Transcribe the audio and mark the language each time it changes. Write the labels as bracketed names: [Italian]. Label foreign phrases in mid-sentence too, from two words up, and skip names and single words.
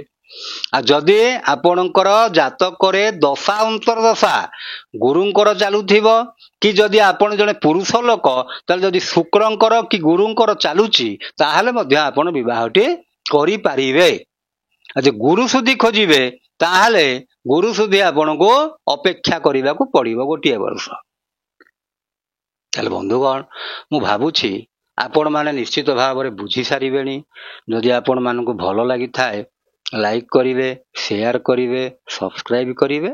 [Odia] ଆ ଯଦି ଆପଣଙ୍କର ଜାତକରେ ଦଶା ଅନ୍ତର୍ଦଶା ଗୁରୁଙ୍କର ଚାଲୁଥିବ କି ଯଦି ଆପଣ ଜଣେ ପୁରୁଷ ଲୋକ ତାହାଲେ ଯଦି ଶୁକ୍ରଙ୍କର କି ଗୁରୁଙ୍କର ଚାଲୁଛି ତାହାଲେ ମଧ୍ୟ ଆପଣ ବିବାହଟି କରି ପାରିବେ। ଆଜି ଗୁରୁ ସୁଧା ଖୋଜିବେ ତାହାଲେ ଗୁରୁ ସୁଧା ଆପଣ କୁ ଅପେକ୍ଷା କରିବା କୁ ପଡ଼ିବ ଗୋଟିଏ ବର୍ଷ। ତାହାଲେ ବନ୍ଧୁଗଣ ମୁଁ ଭାବୁଛି ଆପଣ ମାନେ ନିଶ୍ଚିତ ଭାବ ରେ ବୁଝି ସାରିବେନି। ଯଦି ଆପଣ ମାନଙ୍କୁ ଭଲ ଲାଗି ଥାଏ ଲାଇକ କରିବେ, ଶେୟାର କରିବେ, ସବସ୍କ୍ରାଇବ କରିବେ।